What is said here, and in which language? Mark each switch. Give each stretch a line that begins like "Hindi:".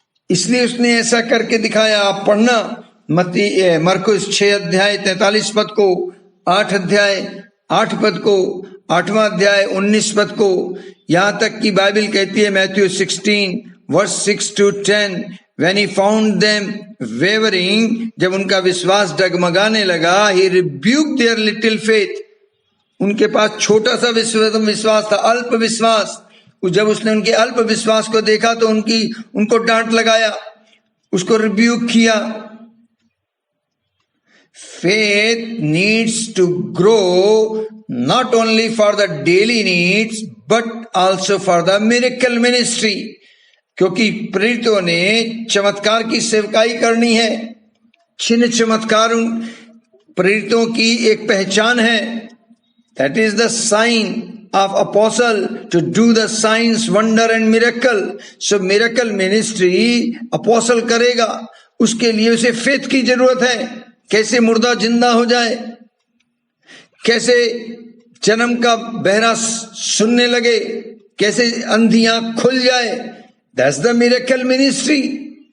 Hindi: इसलिए उसने ऐसा करके दिखाया। आप पढ़ना मरकुस 6 अध्याय 43 पद को, 8 अध्याय 8 पद को, 8वां अध्याय 19 पद को, यहां तक की बाइबल कहती है Matthew 16 verse 6 to 10,
English: when he found them wavering,
Hindi: जब उनका विश्वास डगमगाने लगा,
English: he rebuked their little faith,
Hindi: उनके पास छोटा सा विश्वास था, अल्प विश्वास। जब उसने उनके अल्प विश्वास को देखा तो उनको डांट लगाया, उसको रिब्यूक किया।
English: Faith needs to grow not only for the daily needs but also for the miracle ministry.
Hindi: क्योंकि प्रेरितों ने चमत्कार की सेवकाई करनी है। चिन्ह चमत्कार प्रेरितों की एक पहचान है।
English: That is the sign of apostle to do the signs, wonder and miracle. So miracle ministry apostle
Hindi: करेगा, उसके लिए उसे फेथ की जरूरत है। कैसे मुर्दा जिंदा हो जाए, कैसे जन्म का बहरा सुनने लगे, कैसे अंधियां खुल जाए,
English: That's the miracle ministry.